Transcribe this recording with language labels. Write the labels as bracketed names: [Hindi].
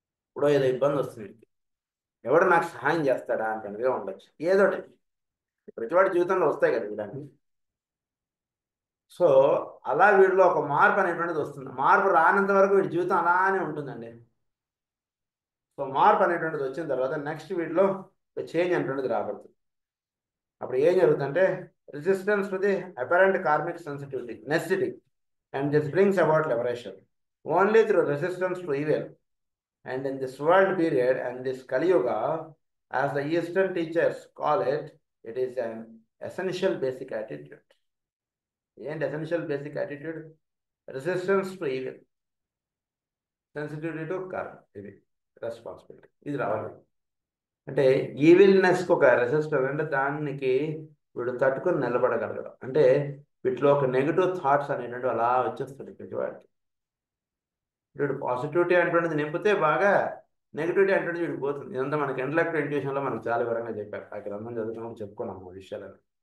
[Telugu] ఇప్పుడు ఏదో ఇబ్బంది వస్తుంది, ఎవడు నాకు సహాయం చేస్తాడా అంటే ఉండొచ్చు, ఏదోటి ప్రతివాడి జీవితంలో వస్తాయి కదా ఇలాంటివి. సో అలా వీడిలో ఒక మార్పు అనేటువంటిది వస్తుంది. మార్పు రానంత వరకు వీడి జీవితం అలానే ఉంటుందండి. సో మార్పు అనేటువంటిది వచ్చిన తర్వాత నెక్స్ట్ వీడిలో చేంజ్ అనేటువంటిది రాబడుతుంది. అప్పుడు ఏం జరుగుతుందంటే [English] resistance to the apparent karmic sensitivity, necessity, and this brings about liberation. Only through resistance to evil. And in this world period and this Kali Yuga, as the Eastern teachers call it, it is an essential basic attitude. And essential basic attitude, resistance to evil, sensitivity to karma, responsibility. [Telugu] ఇది రావాలి. అంటే ఈవిల్నెస్కి ఒక resistor అంటే దానికి వీడు తట్టుకొని నిలబడగలగడం. అంటే వీటిలో ఒక నెగిటివ్ థాట్స్ అనేటువంటి అలా వచ్చేస్తుంది ప్రతివాడికి. వీడు పాజిటివిటీ అటువంటిది నింపితే బాగా నెగిటివిటీ అటువంటిది వీడికి పోతుంది. ఇదంతా మనకి ఇంటలెక్ట్ ఇంట్యూషన్లో మనకు చాలా వివరంగా చెప్పారు. ఆ గ్రంథం చదువుకున్నప్పుడు చెప్పుకున్నాము విషయాలను.